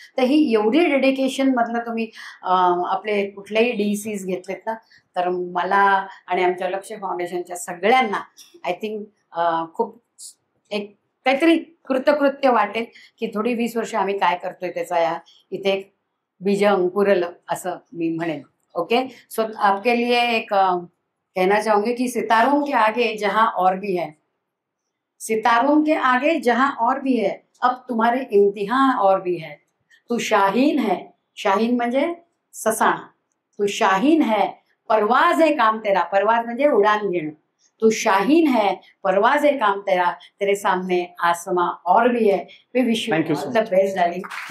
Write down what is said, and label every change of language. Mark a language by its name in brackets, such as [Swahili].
[Marathi] तर ही एवढी डेडिकेशन मधलं तुम्ही आपले कुठलेही DCs घेतलेत ना तर मला आणि आमच्या लक्ष फाउंडेशनच्या सगळ्यांना [English] I think [Marathi] खूप एक काहीतरी कृतकृत्य वाटेल की थोडी 20 वर्ष आम्ही काय करतोय त्याचा या इथे एक बीज अंकुरलं असं मी म्हणेन. [English] Okay. [Hindi] सो आपके लिए एक कहना चाहूंगी कि सितारों के आगे जहां और भी है, सितारों के आगे जहां और भी है, अब तुम्हारे इम्तिहान और भी है. तू शाहीन है, [Marathi] शाहीन म्हणजे ससाणा. [Hindi] तू शाहीन है, परवाज है काम तेरा. [Marathi] परवाज म्हणजे उडान घेणं. [Hindi] तू शाहीन है, परवाज है काम तेरा, तेरे सामने आसमां और भी है. [English] We wish you all the best darling.